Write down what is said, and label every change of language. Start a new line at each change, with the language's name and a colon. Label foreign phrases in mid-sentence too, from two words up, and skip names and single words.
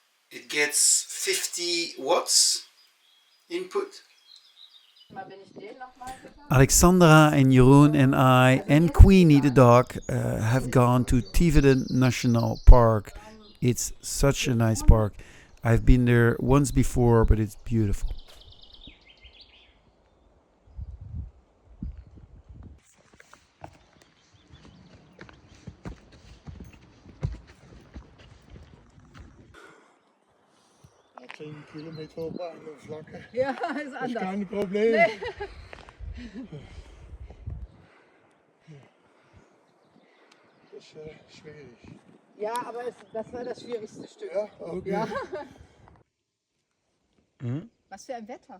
English: It gets 50 watts input. Alexandra and Jeroen and I and Queeny the dog have gone to Tividen National Park. It's such a nice park. I've been there once before, but it's beautiful.
Dutch: Ja, 10 kilometer op baanvlakken. Ja, is Dat is anders. geen probleem. Nee.
German: Das ist schwierig. Ja, aber das war das schwierigste Stück. Ja, okay. Ja. Hm? Was für ein Wetter.